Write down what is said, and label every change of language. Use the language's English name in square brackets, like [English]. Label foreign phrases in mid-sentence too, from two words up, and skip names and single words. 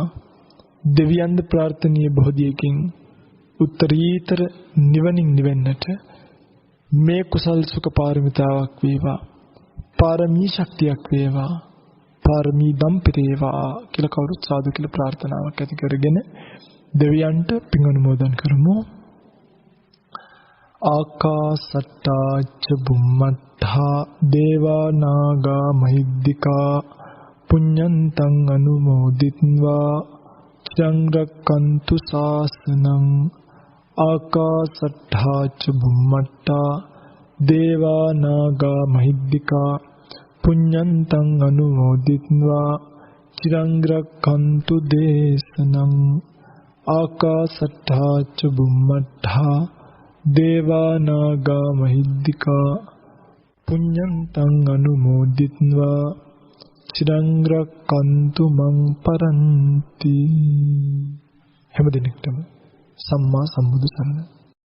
[Sinhala] දෙවියන්ද ප්‍රාර්ථනීය බෝධියකින් උත්තරීතර නිවනින් නිවෙන්නට මේ කුසල් සුඛ පාරමිතාවක් වේවා, පාරමී ශක්තියක් වේවා, පාරමී දම්පිරේවා කියලා කවුරුත් සාදු කියලා ප්‍රාර්ථනාවක් ඇති කරගෙන දෙවියන්ට පින් අනුමෝදන් කරමු. [Pali] ආකාසට්ටා ච බුම්මත්තා දේවා නාග මහිද්దికා පුඤ්ඤන්තං අනුමෝදිත්වා චිරං රක්칸තු ශාසනං. ආකාසට්ටා ච බුම්මත්තා දේවා නාග මහිද්దికා පුඤ්ඤන්තං අනුමෝදිත්වා චිරං රක්칸තු දේශනං. ආකාසට්ටා ච බුම්මත්තා දේවා නාග මහිද්దికා පුඤ්ඤන්තං අනුමෝදිත්වා චිරං රක්칸තු මං පරන්ති. [Sinhala] හැම දිනෙකටම සම්මා සම්බුදු සරණයි.